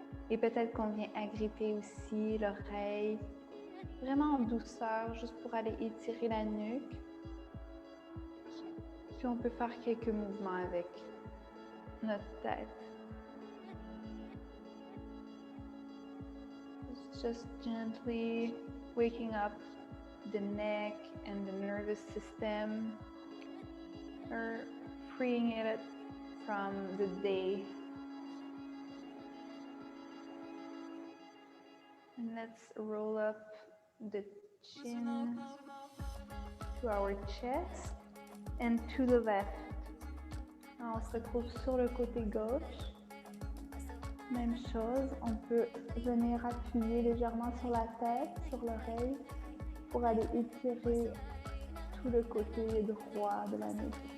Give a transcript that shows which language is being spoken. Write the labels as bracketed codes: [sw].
[fr] Et peut-être qu'on vient agripper aussi l'oreille, vraiment en douceur, juste pour aller étirer la nuque. Puis on peut faire quelques mouvements avec notre tête. [en] Just gently waking up the neck and the nervous system, or freeing it from the day. And let's roll up the chin to our chest and to the left. [fr] Alors, on se retrouve sur le côté gauche. Même chose, on peut venir appuyer légèrement sur la tête, sur l'oreille, pour aller étirer tout le côté droit de la nuque.